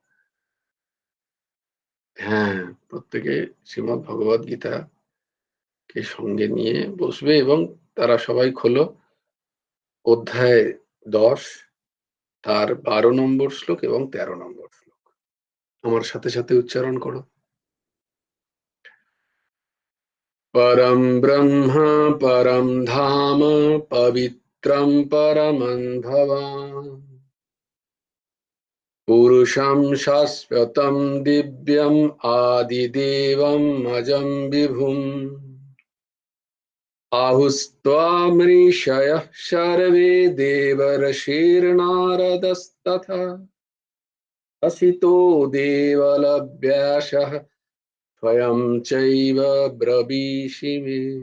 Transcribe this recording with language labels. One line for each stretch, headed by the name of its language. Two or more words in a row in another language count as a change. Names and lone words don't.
Bangla: হ্যাঁ, প্রত্যেকে শ্রীমৎ ভগবত গীতা কে সঙ্গে নিয়ে বসবে এবং তারা সবাই খোলো অধ্যায় 10, তার 12 নম্বর শ্লোক এবং 13 নম্বর শ্লোক। আমার সাথে সাথে উচ্চারণ করো।
Sanskrit: পরম ব্রহ্ম পরম ধাম পবিত্রম পরমং ভবান পুরুষম শাশ্বতম দিব্যম আদিদেবম অজম বিভুম আহুস্ত্বামৃষয়ঃ সর্বে দেবর্ষির্নারদস্তথা असितो देवलव्यासः स्वयं चैव ब्रवीषि मे।